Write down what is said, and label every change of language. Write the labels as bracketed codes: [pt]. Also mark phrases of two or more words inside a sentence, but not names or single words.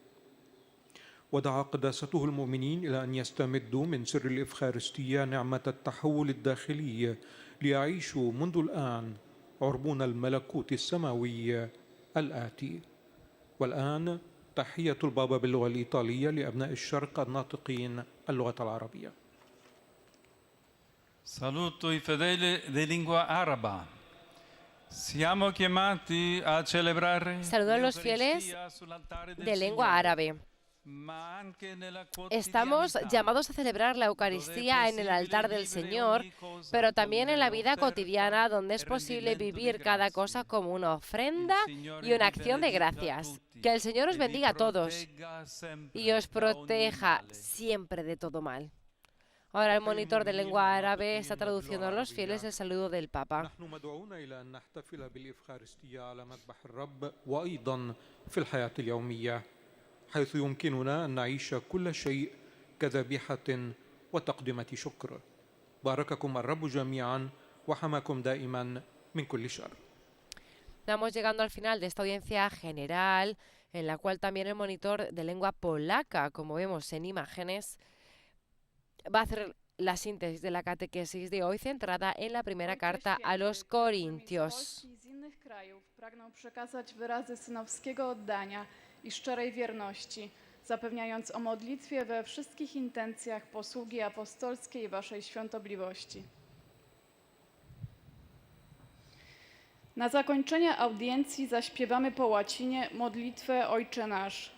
[ar] ودعا قداسته المؤمنين إلى أن يستمدوا من سر الإفخارستية نعمة التحول الداخلي ليعيشوا منذ الآن عربون الملكوت السماوي الآتي. والآن تحية البابا باللغة الإيطالية لأبناء الشرق الناطقين اللغة العربية. [it] Saluto i fedeli di lingua araba. Siamo chiamati a celebrare [es] Saludo a los fieles de lengua árabe. Estamos llamados a celebrar la Eucaristía en el altar del Señor, pero también en la vida cotidiana, donde es posible vivir cada cosa como una ofrenda y una acción de gracias. Que el Señor os bendiga a todos y os proteja siempre de todo mal. Ahora el monitor de lengua árabe está traduciendo a los fieles el saludo del Papa. [ar] حيث يمكننا أن نعيش كل شيء كذبيحة وتقدمة شكر. بارككم الرب جميعا وحماكم دائما من كل شر. [es] Estamos llegando al final de esta audiencia general, en la cual también el monitor de lengua polaca, como vemos en imágenes, va a hacer la síntesis de la catequesis de hoy centrada en la primera carta a los Corintios. [pl] I szczerej wierności, zapewniając o modlitwie we wszystkich intencjach posługi apostolskiej waszej świątobliwości. Na zakończenie audiencji zaśpiewamy po łacinie modlitwę Ojcze Nasz.